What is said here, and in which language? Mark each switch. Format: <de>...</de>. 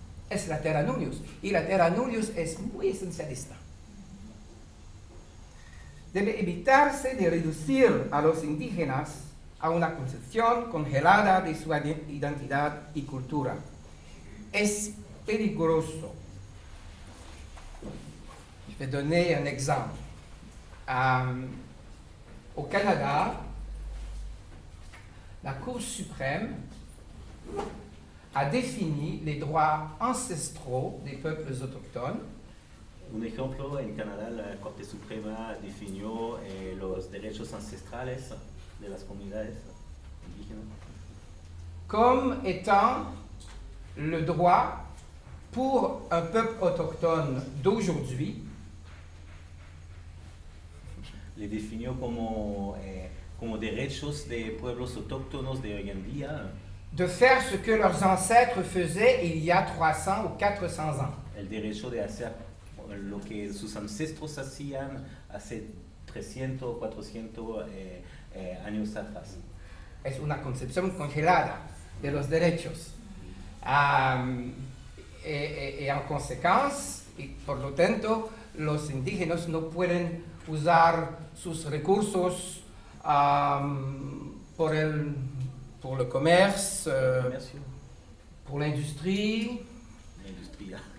<es>Es la terra nullius, y la terra nullius es muy esencialista. Debe evitarse de reducir a los indígenas a una concepción congelada de su identidad y cultura. Es peligroso.</es> <fr>Je vais donner un exemple. Au Canada, la Cour suprême a défini les droits ancestraux des peuples autochtones.</fr> <es>Un ejemplo, en Canadá la Corte Suprema definió los derechos ancestrales de las comunidades indígenas</es> <fr>comme étant le droit pour un peuple autochtone d'aujourd'hui</fr> <es>le definió como derechos de pueblos autóctonos de hoy en día</es> <fr>de faire ce que leurs ancêtres faisaient il y a 300 ou 400 ans.</fr> <es>El derecho de hacer lo que sus ancestros hacían hace 300 o 400 años atrás. Es una concepción congelada de los derechos. Y en consecuencia, y por lo tanto, los indígenas no pueden usar sus recursos por el comercio, por la industria.</es>